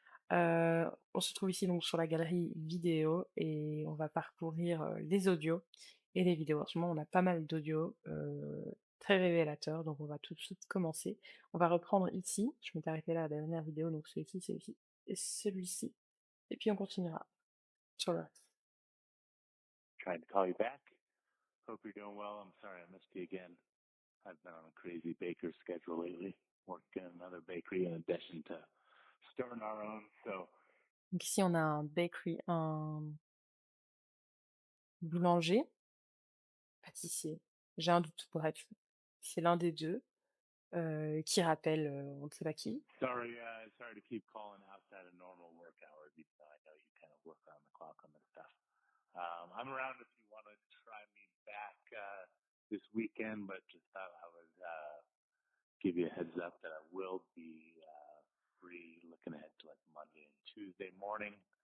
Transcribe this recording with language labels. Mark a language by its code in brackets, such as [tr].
[fr] On se trouve ici donc sur la galerie vidéo et on va parcourir les audios et les vidéos. En ce moment, on a pas mal d'audios très révélateurs, donc on va tout de suite commencer. On va reprendre ici. Je m'étais arrêtée là à la dernière vidéo, donc celui-ci et celui-ci. Et puis on continuera sur le reste. [en] Trying to call you back. Hope you're doing well. I'm sorry I missed you again. I've been on a crazy baker schedule lately, working in another bakery in addition to starting our own. So [fr] Donc ici, on a un bakery, un boulanger, pâtissier. J'ai un doute, bref. C'est l'un des deux qui rappelle on ne sait pas qui. [en] sorry to keep calling outside of normal work hours, even though I know you kind of work around the clock on this stuff. I'm around if you want to try me back this weekend, but just thought I would give you a heads up that I will be free looking ahead to like Monday and Tuesday morning.